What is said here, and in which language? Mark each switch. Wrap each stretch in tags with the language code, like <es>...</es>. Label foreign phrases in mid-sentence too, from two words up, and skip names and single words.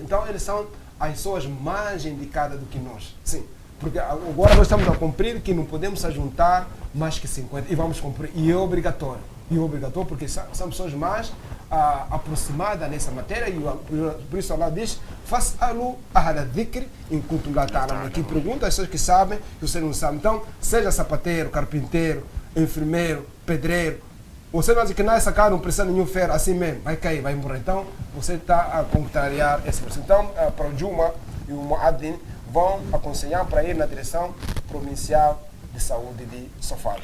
<pt>Então eles são as pessoas mais indicadas do que nós. Sim. Porque agora nós estamos a cumprir que não podemos se juntar mais que 50 e vamos cumprir. E é obrigatório. Porque são pessoas mais aproximadas nessa matéria, e por isso Allah diz:</pt> <ar>"فاسألوا أهل الذكر إن كنتم لا تعلمون",</ar> <pt>que pergunta às pessoas que sabem, que você não sabe. Então, seja sapateiro, carpinteiro, enfermeiro, pedreiro, você não diz que nessa casa não precisa de nenhum ferro, assim mesmo, vai cair, vai morrer. Então, você está a contrariar esse processo. Então, para o Juma e o Muadhin vão aconselhar para ir na direção provincial de saúde de Sofala.</pt>